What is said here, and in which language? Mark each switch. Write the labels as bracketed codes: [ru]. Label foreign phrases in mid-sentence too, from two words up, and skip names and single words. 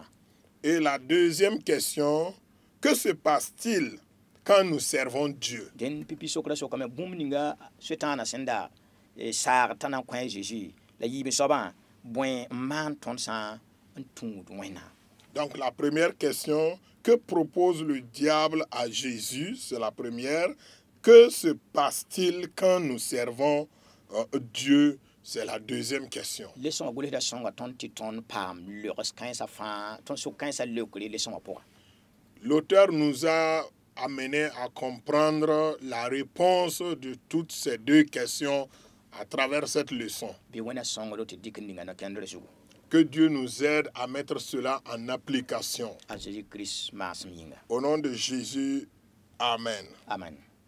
[fr] Et la deuxième question, que se passe-t-il quand nous servons Dieu? [mos] dẽn pipi sokra sokame bũmb ninga soetãana sẽn da saag tã na n kõ a Zeezi la yiib soabã bõe n maan tõnd sã n tũud wẽnnaam [fr] Donc la première question, que propose le diable à Jésus? C'est la première. Que se passe-t-il quand nous servons Dieu? C'est la deuxième question. [mos] leçon wã gʋlsda sõnga tõnd tɩ tõnd paam logs kãensã fãa tõnd sok kãensã leokre leçon wã pʋgã [fr] L'auteur nous a amené à comprendre la réponse de toutes ces deux questions à travers cette leçon. [mos] bɩ wẽna sõngdo tɩ dɩk ninga na-kẽndr zugu [fr] Que Dieu nous aide à mettre cela en application. [mos] a Jésus-Christ maasem yĩnga [fr] Au nom de Jésus, Amen. amen